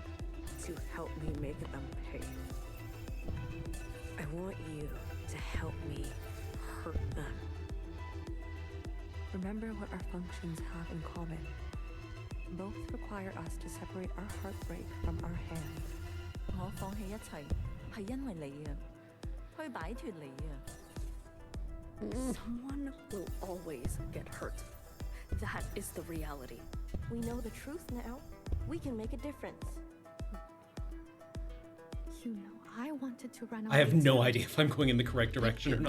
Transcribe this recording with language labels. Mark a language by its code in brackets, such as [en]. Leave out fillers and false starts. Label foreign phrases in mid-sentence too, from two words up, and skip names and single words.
[en] To help me make them pay. I want you to help me hurt them. Remember what our functions have in common. Both require us to separate our heartbreak from our hand. [yue] 我放棄一切係因為你啊，去擺脫你啊。 [en] Someone will always get hurt. That is the reality. We know the truth now. We can make a difference. You know, I wanted to run away. I have no too. idea if I'm going in the correct direction or not.